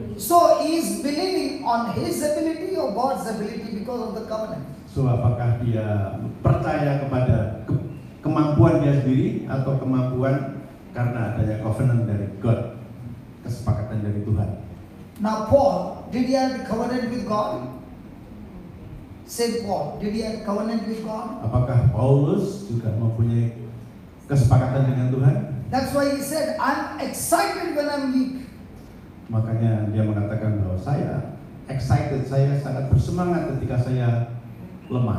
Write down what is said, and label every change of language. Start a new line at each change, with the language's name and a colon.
English: So he is believing on his ability or God's ability because of the covenant.
Indonesian: So apakah dia percaya kepada kemampuan dia sendiri atau kemampuan karena adanya covenant dari God, kesepakatan dari Tuhan?
English: Now Paul, did he have a covenant with God? Saint Paul, did he have a covenant with God?
Indonesian: Apakah Paulus juga mempunyai kesepakatan dengan Tuhan?
English: That's why he said, I'm excited when I'm weak.
Indonesian: Makanya dia mengatakan bahwa saya excited, saya sangat bersemangat ketika saya lemah.